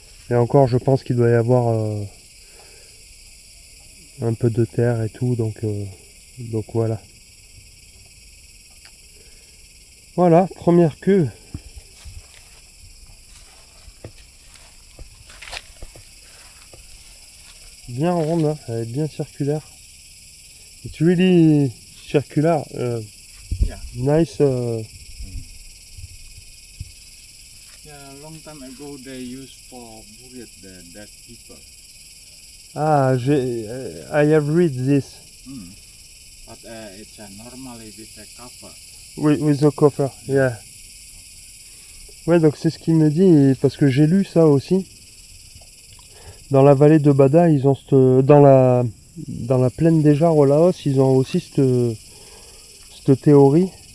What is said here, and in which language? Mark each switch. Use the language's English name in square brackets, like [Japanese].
[French] Et encore, je pense qu'il doit y avoir un peu de terre et tout, donc voilà. Voilà, première queue. Bien ronde, hein, elle est bien circulaire. [English] It's really circular. Yeah. Nice. Yeah, long time ago they used for buried the dead people. Ah, I have read this But it's normally with a cover. with the cover. Yeah. [French] Ouais, donc c'est ce qu'il me dit parce que j'ai lu ça aussi. Dans la vallée de Bada, ils ont dans la plaine des Jarres au Laos, ils ont aussi cette théorie.